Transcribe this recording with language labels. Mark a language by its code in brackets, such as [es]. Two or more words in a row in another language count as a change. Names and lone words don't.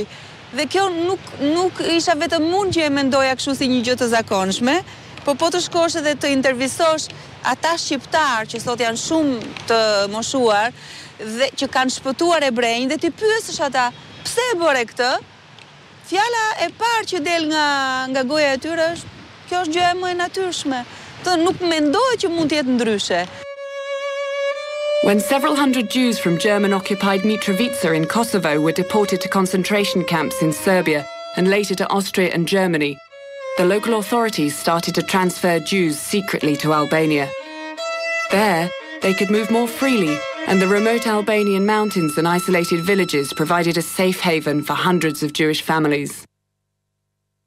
[sq] Dhe kjo nuk isha vetëm unë që e mendoja kështu si një gjë të zakonshme, po të shkosh edhe të intervistosh ata shqiptar që sot janë shumë të moshuar dhe që kanë shpëtuar ebrenjë dhe ti pyesësh ata pse e bëre këtë, fjala e parë që del nga goja e tyre është kjo është gjë më e natyrshme. Nuk mendoj që mund të jetë ndryshe. [en] When several hundred Jews from German-occupied Mitrovica in Kosovo were deported to concentration camps in Serbia and later to Austria and Germany, the local authorities started to transfer Jews secretly to Albania. There, they could move more freely, and the remote Albanian mountains and isolated villages provided a safe haven for hundreds of Jewish families.